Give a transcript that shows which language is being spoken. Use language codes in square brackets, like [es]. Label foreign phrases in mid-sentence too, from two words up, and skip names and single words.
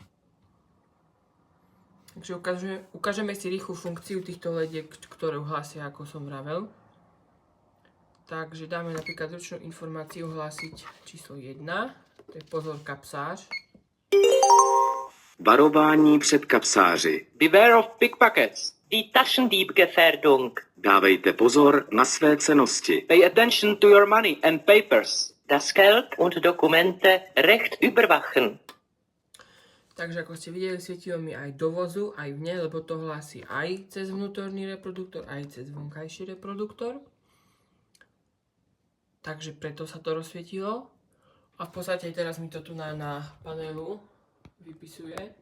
[sk] Takže ukážeme si rýchlu funkciu týchto lediek, ktoré hlásia, ako som vravel. Takže dáme napríklad ručnú informáciu hlásiť číslo 1. [cs] To je pozor kapsář. Varování před kapsáři. [en] Beware of pickpockets. [de] Die Taschendiebgefährdung. [cs] Dávejte pozor na své cennosti. [en] Pay attention to your money and papers. [de] Das Geld und Dokumente recht überwachen. [sk] Takže ako ste videli, svietilo mi aj do vozu, aj vne, lebo to hlási aj cez vnútorný reproduktor, aj cez vonkajší reproduktor. Takže preto sa to rozsvietilo. A v podstate teraz mi to tu na panelu vypisuje.